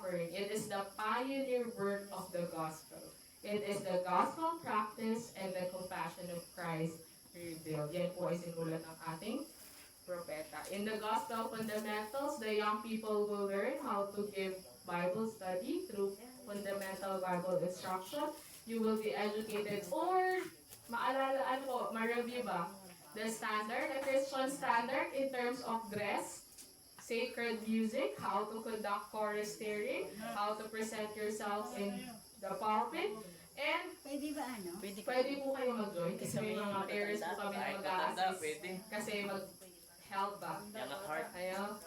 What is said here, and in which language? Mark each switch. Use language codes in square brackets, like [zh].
[en] It is the pioneer work of the gospel. It is the gospel practice and the compassion of Christ revealed. [tl] Yan po ay sinulat ng ating propeta. [en] In the gospel fundamentals, the young people will learn how to give Bible study through fundamental Bible instruction. You will be educated or [tl] ma-review ba? [en] The Christian standard in terms of dress, sacred music, how to conduct choristering, how to present yourself in the pulpit, and [tl] pwede po kayo mag-join kasi may mga parents po kami na mag-a-assist kasi mag-help ba? Ayaw.